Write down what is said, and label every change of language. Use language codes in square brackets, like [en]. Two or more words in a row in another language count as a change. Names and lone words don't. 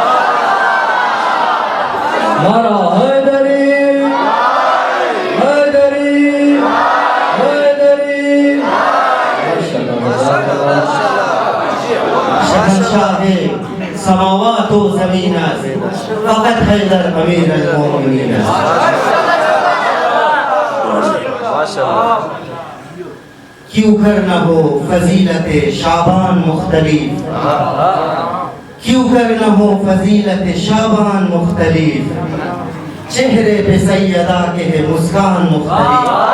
[ur] نعرہ حیدری حیدری حیدری. [fa] شهنشاه سماوات و زمین است، فقط حیدر امیر المومنین است. [ur] کیوں کرنا ہو فضیلت شعبان مختلف، کیوں کرنا ہو فضیلت شعبان مختلف. چہرے پہ سیدہ کے ہے مسکان مختلف.